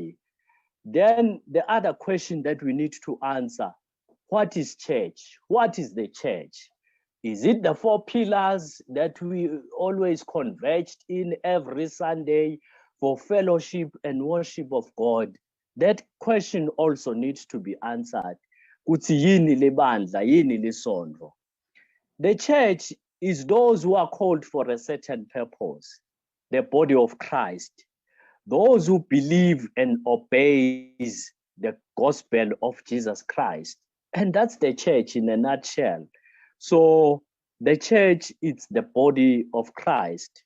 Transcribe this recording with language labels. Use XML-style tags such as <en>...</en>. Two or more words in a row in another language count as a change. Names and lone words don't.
<en>Then the other question that we need to answer, What is church? What is the church? Is it the 4 pillars that we always converged in every Sunday for fellowship and worship of God? That question also needs to be answered.</en> <nd>Kuthi yini lebandla, yini lisondlo?</nd> <en>The church is those who are called for a certain purpose, the body of Christ, those who believe and obeys the gospel of Jesus Christ. And that's the church in a nutshell. So the church is the body of Christ.</en>